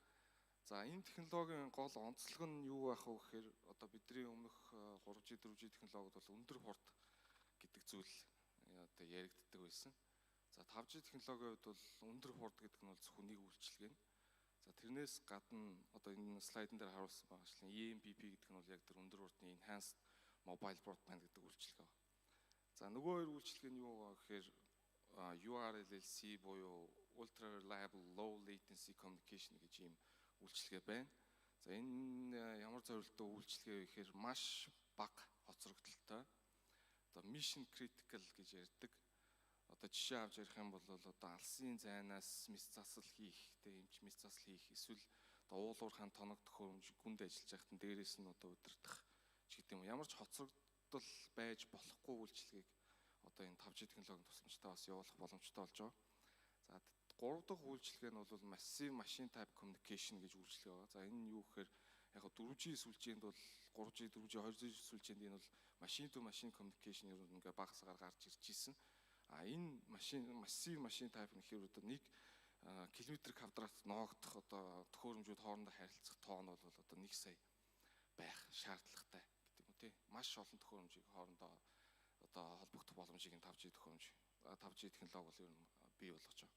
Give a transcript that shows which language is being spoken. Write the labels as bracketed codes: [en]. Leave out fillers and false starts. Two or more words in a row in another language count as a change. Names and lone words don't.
[mn] За энэ технологийн гол онцлог нь юу байх вэ гэхээр одоо бидний өмнөх 3G, 4G технологид бол өндөр хурд гэдэг зүйл одоо яригддаг байсан. За 5G технологийн хувьд бол өндөр хурд гэдэг нь бол зөвхөн нэг үйлчилгээ. За тэрнээс гадна одоо энэ слайдн дээр харуулсан байгаачлан EMBB гэдэг нь бол яг тэр өндөр хурдны [en] enhanced mobile broadband [mn] гэдэг үйлчилгээ байна. За нөгөө хоёр үйлчилгээ нь юу вэ гэхээр URLLC буюу [en] ultra reliable low latency communication [mn] гэж ийм үйлчилгээ байна. За энэ ямар зорилттой үйлчилгээ вэ гэхээр маш бага хоцрогдолтой. Одоо [en] mission critical [mn] гэж ярьдаг. Одоо жишээ авч ярих юм бол одоо алсын зайнаас мэс засал хийх, эмч мэс засал хийх эсвэл одоо уулуурхайн тоног төхөөрөмж гүнд ажиллаж байхад нь дээрээс нь одоо удирдах ч гэдэг юм. Ямар ч хоцрогдол байж болохгүй үйлчилгээг одоо энэ 5G технологийн тусламжтай бас явуулах боломжтой болж байгаа. За 3 дахь үйлчилгээ нь бол [en] massive machine type communication [mn] гэж үйлчилгээ байгаа. За энэ нь юу гэхээр яг 4G сүлжээнд бол 3G, 4G, 2G сүлжээнд энэ бол [en] machine to machine communication [mn] ер нь ингээ багасгаар гарч ирж исэн. А энэ [en] massive machine type [mn] нь гэхээр одоо 1 км квадрат ноогдох одоо төхөөрөмжүүд хоорондоо харилцах тоо нь бол одоо 1 сая байх шаардлагатай гэдэг юм тий. Маш олон төхөөрөмжийг хоорондоо одоо холбогдох боломжийг энэ 5G төхөөрөмж 5G технологи бол ер нь бий болгож байгаа.